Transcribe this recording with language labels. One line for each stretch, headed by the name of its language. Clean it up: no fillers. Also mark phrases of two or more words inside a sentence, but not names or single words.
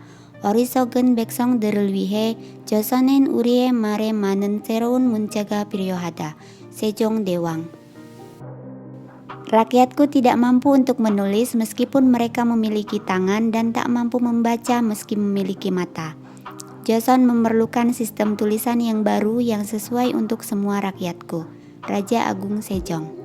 Korean: 어리석은 백성들을 위해 조선엔 우리의 말에 많은 새로운 문자가 필요하다. 세종대왕.
Indonesian: Rakyatku tidak mampu untuk menulis meskipun mereka memiliki tangan dan tak mampu membaca meski memiliki mata. Joseon memerlukan sistem tulisan yang baru yang sesuai untuk semua rakyatku. Raja Agung Sejong.